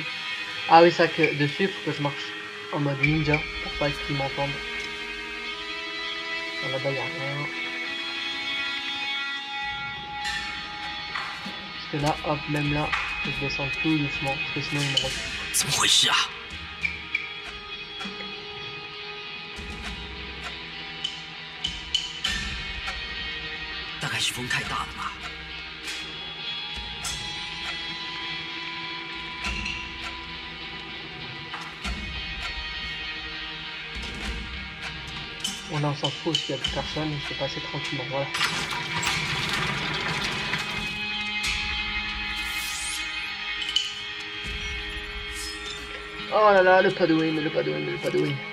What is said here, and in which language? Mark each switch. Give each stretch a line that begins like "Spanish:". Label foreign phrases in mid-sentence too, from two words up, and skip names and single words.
French: Ah oui, ça que dessus, il faut que je marche en mode ninja pour pas qu'ils m'entendent. Non, là-bas, il a rien. Parce que là, hop, même là, je descends tout doucement, parce que sinon il me retrouve.
Chinese: 怎么回事啊？大概是风太大了吧。
French: Bon, là, on s'en fout parce qu'il n'y a plus personne, je peux passer tranquillement, voilà. Oh là là, le Padoin, le Padoin, le Padoin.